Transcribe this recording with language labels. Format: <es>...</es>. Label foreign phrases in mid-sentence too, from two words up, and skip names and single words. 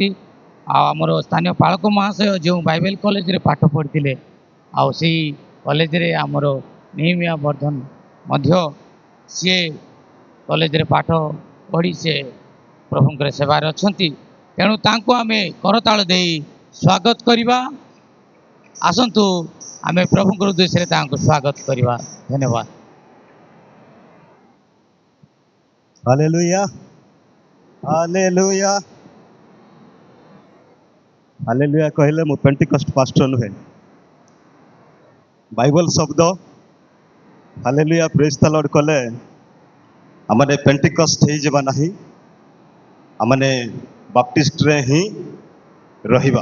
<or>ଆଉ ଆମର ସ୍ଥାନୀୟ ପାଳକ ମହାଶୟ ଯେଉଁ ବାଇବେଲ କଲେଜରେ ପାଠ ପଢ଼ିଥିଲେ, ଆଉ ସେଇ କଲେଜରେ ଆମର ନେହିମିଆ ବର୍ଦ୍ଧନ ମଧ୍ୟ ସିଏ କଲେଜରେ ପାଠ ପଢ଼ି ସେ ପ୍ରଭୁଙ୍କର ସେବାରେ ଅଛନ୍ତି। ତେଣୁ ତାଙ୍କୁ ଆମେ କରତାଳ ଦେଇ ସ୍ୱାଗତ କରିବା। ଆସନ୍ତୁ ଆମେ ପ୍ରଭୁଙ୍କର ଉଦ୍ଦେଶ୍ୟରେ ତାଙ୍କୁ ସ୍ୱାଗତ କରିବା। ଧନ୍ୟବାଦ। ହାଲେଲୁୟା, ହାଲେଲୁୟା, ହାଲେଲୁୟା କହିଲେ ମୁଁ ପେଣ୍ଟିକଷ୍ଟ ପାଷ୍ଟର ନୁହେଁ। ବାଇବଲ ଶବ୍ଦ ହାଲେଲୁୟା</or> <en>praise the Lord</en> <or>କଲେ ଆମେ ପେଣ୍ଟିକଷ୍ଟ ହେ ଯିବା ନାହିଁ, ଆମେ ବାପ୍ଟିଷ୍ଟ ରେ ହିଁ ରହିବା।</or>